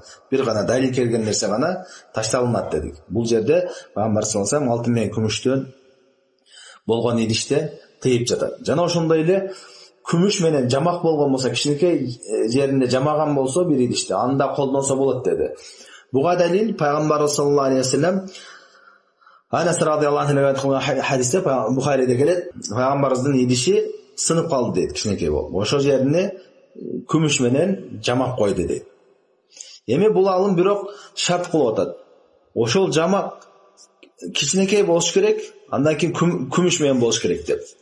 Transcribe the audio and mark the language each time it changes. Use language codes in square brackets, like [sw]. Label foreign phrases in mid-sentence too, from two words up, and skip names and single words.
[ky] Бир гана далил келген нерсе гана ташталынат дедик. Бул жерде Пайгамбар [ar] صلى الله عليه [ky] алтын менен күмүштөн болгон идиште тыйып жатат. Жана ошондой эле күмүш менен жамак болгон болсо, кичинекей жеринде жамаган болсо бир идиште, анда колдонсо болот деди. Буга далил Пайгамбар [ar] صلى الله عليه وسلم [ky] Анас [ar] رضي الله عنه [ky] айткан хадисте Бухариде келет. Пайгамбарыбыздын идиши сынып калды дейт, кичинекей болуп. Ошол жерине күмүш менен жамак койду дейт. Эми бул алым бирок шарт кылып атат. Ошол жамак кичинекей болуш керек, андан кийин күмүш менен болуш керек деп.